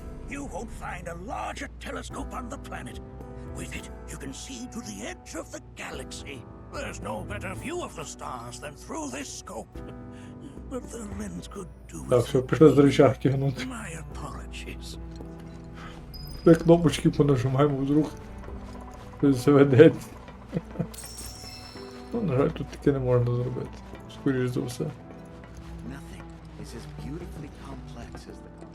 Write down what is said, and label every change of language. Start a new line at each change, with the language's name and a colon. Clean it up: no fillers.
English: You won't find a larger telescope on the planet. With it, you can see to the edge of the galaxy. There's no better view of the stars than through this scope. But the lens could do
Ukrainian: Так, все, пішли з рычаг тягнути.
English: My apologies.
Ukrainian: Все кнопочки понажимаємо вдруг. Щось заведеться. Ну, на жаль, тут таке не можна зробити. Скоріш за все.
English: Nothing is as beautifully complex as the